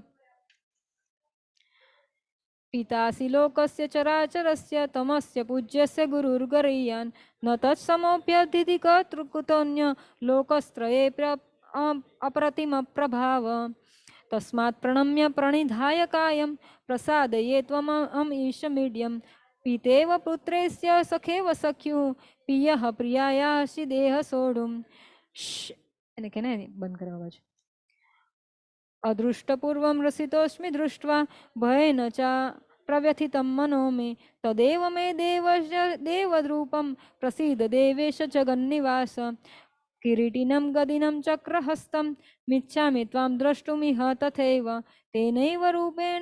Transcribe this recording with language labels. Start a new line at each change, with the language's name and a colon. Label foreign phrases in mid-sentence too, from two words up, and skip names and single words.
Sanskrit: पितासि लोकस्य चराचरस्य तमस्य पूज्यस्य गुरुर्गरीयान् न तत्समोऽप्यधिति कर्तृकुतोऽन्य लोकस्त्रये अप्रतिमप्रभाव तस्मात् प्रणम्य प्रणिधाय कायं प्रसादये त्वमहम् ईशमीड्यं पितेव पुत्रेस्य सखेव सख्यु पियः प्रियायासि देह सोढुं
Gujarati: એને કે ને બંધ કરવા બાજુ
Sanskrit: अदृष्टपूर्वं रसितोऽस्मि दृष्ट्वा भयेन च प्रव्यथितं मनो मे तदेव मे देवरूपं प्रसीद देवेश जगन्निवास किरीटिनं गदिनं चक्रहस्तं मिच्छामि त्वां द्रष्टुमिह तथैव तेनैव रूपेण